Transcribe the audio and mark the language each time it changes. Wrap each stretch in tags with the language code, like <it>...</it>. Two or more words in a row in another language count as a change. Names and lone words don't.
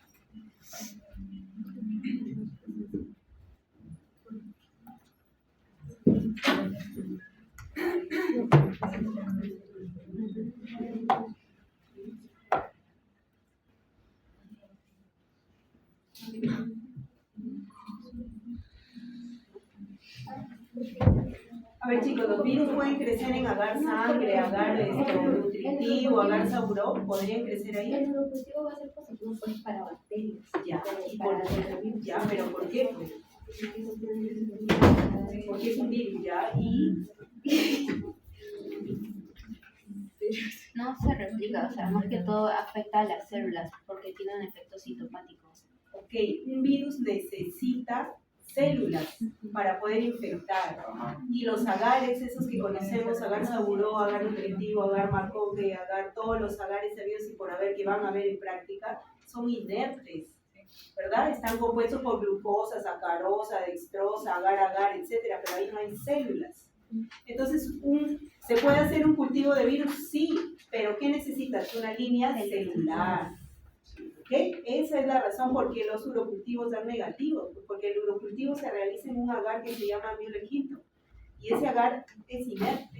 <es>A ver chicos, los virus pueden crecer en agar sangre, agar nutritivo, agar saburón, ¿podrían crecer ahí? El urocultivo va a ser positivo pues, para bacterias. Ya, pero ¿por qué? Porque es un virus, ya, y No se replica, o sea, más que todo afecta a las células porque tiene un efecto citopático. ok, un virus necesita células para poder infectar. Y los agares, esos que conocemos, agar saburó, agar nutritivo, agar macoque, agar todos los agares sabidos y por haber que van a ver en práctica, son inertes, ¿verdad? Están compuestos por glucosa, sacarosa, dextrosa, agar, etcétera, pero ahí no hay células. Entonces, ¿se puede hacer un cultivo de virus? Sí, pero ¿qué necesitas? Una línea celular. ¿Okay? Esa es la razón por qué los urocultivos dan negativos, porque el urocultivo se realiza en un agar que se llama Müller-Hinton, y ese agar es inerte.</es>